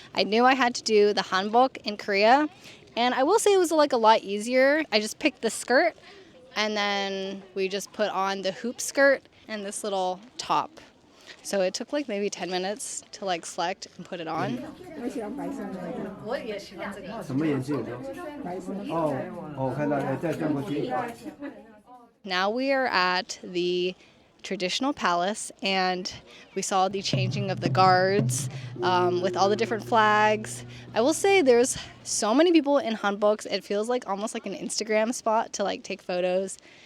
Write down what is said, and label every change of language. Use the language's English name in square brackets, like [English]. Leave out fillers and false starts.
[English] I knew I had to do the hanbok in Korea, and I will say it was like a lot easier. I just picked the skirt, and then we just put on the hoop skirt and this little top. So it took like maybe 10 minutes to like select and put it on. What? Yeah, she wants it. [Chinese] 什么颜色？哦，看到了，再转过去。 [English] Now we are at the traditional palace, and we saw the changing of the guards with all the different flags. I will say there's so many people in hanboks. It feels like almost like an Instagram spot to like take photos.